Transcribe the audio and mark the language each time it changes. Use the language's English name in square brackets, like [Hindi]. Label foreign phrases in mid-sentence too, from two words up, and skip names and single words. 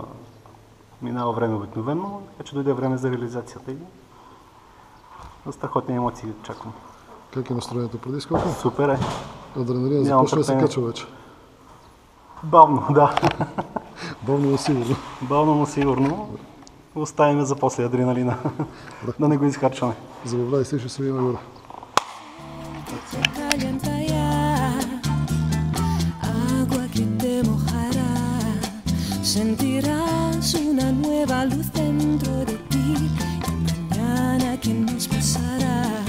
[Bulgarian] Минава време обикновено, така че дойде време за реализацията и страхотни емоции чакам. Как е настроението преди скока? Супер е. Адреналин започва да се качва вече. Бавно, да. Бавно, но сигурно. Бавно, но сигурно. Оставим за после адреналина. Да не го изхарчваме. Забавляй се, ще се видим нагоре. [Spanish] Sentirás una nueva luz dentro de ti. Mañana, ¿qué nos pasará?